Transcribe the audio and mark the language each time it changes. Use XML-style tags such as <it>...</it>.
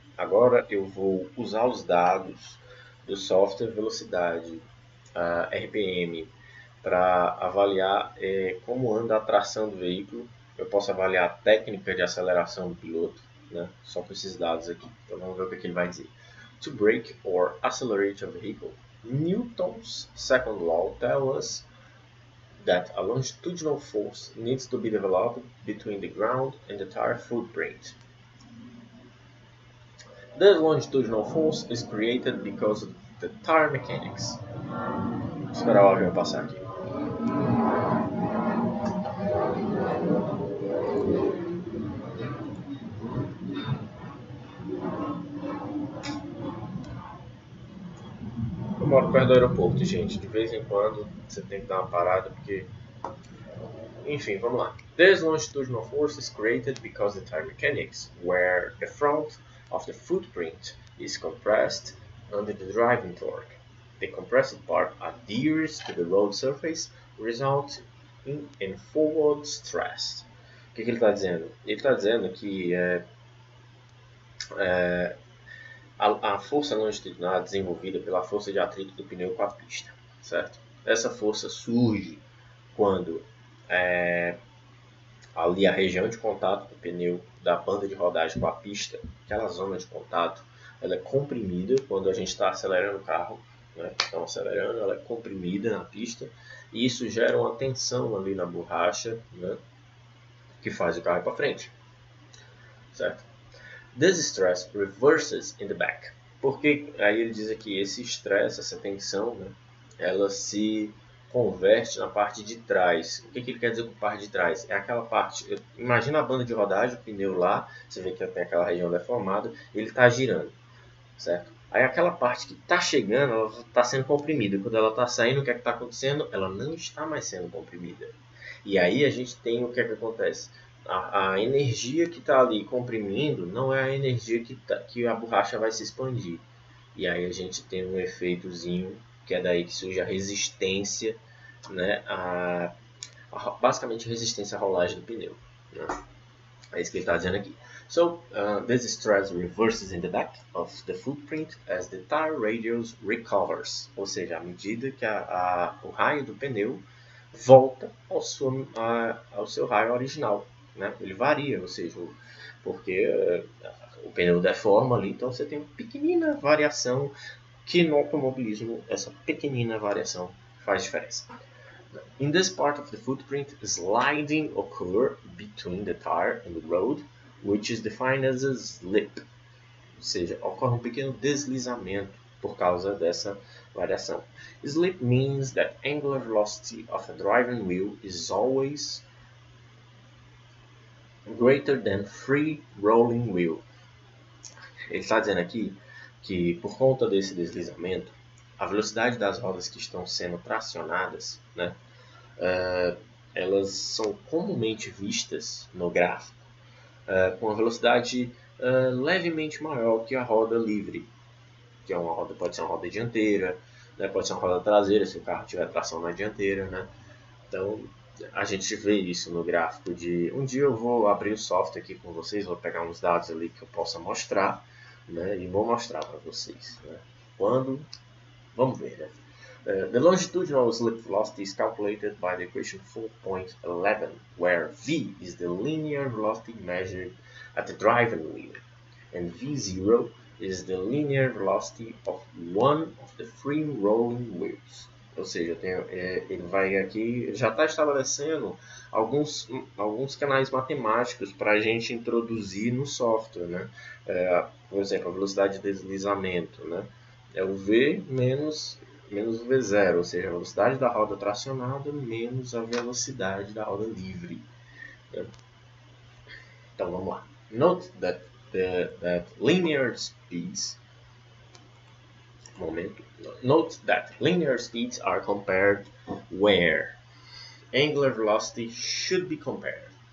<pt>Agora eu vou usar os dados do software velocidade, RPM, para avaliar como anda a tração do veículo. Eu posso avaliar a técnica de aceleração do piloto, né? Só com esses dados aqui. Então vamos ver o que ele vai dizer.</pt> <en>To brake or accelerate a vehicle, Newton's second law tells us that a longitudinal force needs to be developed between the ground and the tire footprint. This longitudinal force is created because of the tire mechanics.</en> <pt>Vou esperar o avião passar aqui. Eu moro perto do aeroporto, gente. De vez em quando você tem que dar uma parada porque... Enfim, vamos lá.</pt> <en>This longitudinal force is created because the tire mechanics, where the front of the footprint is compressed under the driving torque. The compressed part adheres to the road surface, resulting in forward stress.</en> <pt>O que ele está dizendo? Ele está dizendo que a força longitudinal é desenvolvida pela força de atrito do pneu com a pista, certo? Essa força surge quando ali a região de contato do pneu da banda de rodagem com a pista, aquela zona de contato, ela é comprimida quando a gente está acelerando o carro, né? Então acelerando, ela é comprimida na pista e isso gera uma tensão ali na borracha, né? Que faz o carro ir para frente, certo?</pt> <en>This stress reverses in the back.</en> <pt>Porque aí ele diz aqui, esse estresse, essa tensão, né? Ela se converte na parte de trás. O que ele quer dizer com parte de trás? É aquela parte, imagina a banda de rodagem, o pneu lá, você vê que tem aquela região deformada, ele está girando, certo? Aí aquela parte que está chegando, ela está sendo comprimida. Quando ela está saindo, o que é que está acontecendo? Ela não está mais sendo comprimida. E aí a gente tem o que é que acontece? A energia que está ali comprimindo não é a energia que a borracha vai se expandir. E aí a gente tem um efeitozinho, que é daí que surge a resistência, né? Basicamente a resistência à rolagem do pneu, né? É isso que ele está dizendo aqui.</pt> <en>So, this stress reverses in the back of the footprint as the tire radius recovers.</en> <pt>Ou seja, à medida que o raio do pneu volta ao seu raio original, né? Ele varia, ou seja, porque o pneu deforma ali, então você tem uma pequenina variação que no automobilismo essa pequenina variação faz diferença.</pt> <en>In this part of the footprint, sliding occurs between the tire and the road, which is defined as a slip.</en> <pt>Ou seja, ocorre um pequeno deslizamento por causa dessa variação.</pt> <en>Slip means that angular velocity of a driving wheel is always greater than free rolling wheel.</en> <pt>Ele está dizendo aqui que por conta desse deslizamento, a velocidade das rodas que estão sendo tracionadas, né, elas são comumente vistas no gráfico com a velocidade levemente maior que a roda livre, que é uma roda, pode ser uma roda dianteira, né, pode ser uma roda traseira se o carro tiver tração na dianteira, né? Então a gente vê isso no gráfico de... Um dia eu vou abrir o software aqui com vocês, vou pegar uns dados ali que eu possa mostrar, né, e vou mostrar para vocês, né? Quando... Vamos ver, né?</pt> <en>The longitudinal slip velocity is calculated by the equation 4.11, where v is the linear velocity measured at the driving wheel, and v0 is the linear velocity of one of the free rolling wheels.</en> <pt>Ou seja, ele vai aqui, ele já está estabelecendo alguns canais matemáticos para a gente introduzir no software, né? Por exemplo, a velocidade de deslizamento, né? É o V menos o V0, ou seja, a velocidade da roda tracionada menos a velocidade da roda livre, né? Então vamos lá.</pt> <en>Note that linear speeds are compared where angular velocity should be compared.</en>